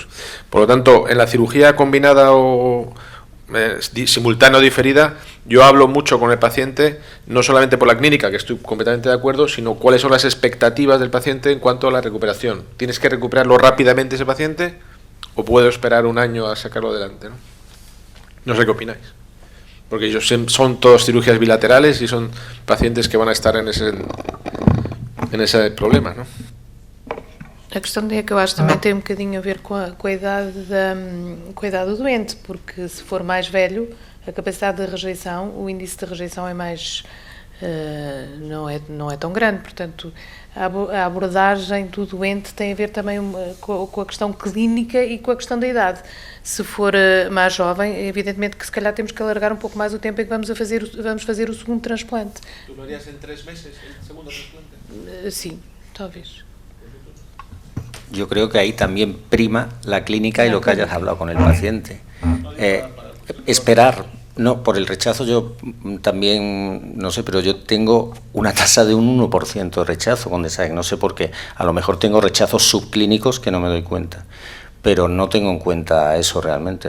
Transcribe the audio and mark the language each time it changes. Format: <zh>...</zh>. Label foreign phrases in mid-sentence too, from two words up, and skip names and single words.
<es>Por lo tanto, en la cirugía combinada o simultánea o diferida, yo hablo mucho con el paciente, no solamente por la clínica, que estoy completamente de acuerdo, sino cuáles son las expectativas del paciente en cuanto a la recuperación. ¿Tienes que recuperarlo rápidamente ese paciente o puedo esperar un año a sacarlo adelante? No sé qué opináis. Porque ellos son todos cirugías bilaterales y son pacientes que van a estar en ese problema, não?</es> <pt>A questão é que eu acho que também tem um bocadinho a ver com a idade do doente, porque se for mais velho, a capacidade de rejeição, o índice de rejeição é mais... não é tão grande, portanto a abordagem do doente tem a ver também com a questão clínica e com a questão da idade. Se for mais jovem, evidentemente que se calhar temos que alargar um pouco mais o tempo em que vamos fazer o segundo transplante.</pt> <es>Tu lo harías en 3 meses el segundo trasplante?</es> <pt>Sim, talvez.</pt> <es>Yo creo que ahí también prima la clínica y lo que hayas hablado con el paciente. Esperar, no, por el rechazo yo también, no sé, pero yo tengo una tasa de un 1% de rechazo con DSAEC, no sé por qué. A lo mejor tengo rechazos subclínicos que no me doy cuenta, pero no tengo en cuenta eso realmente.</es>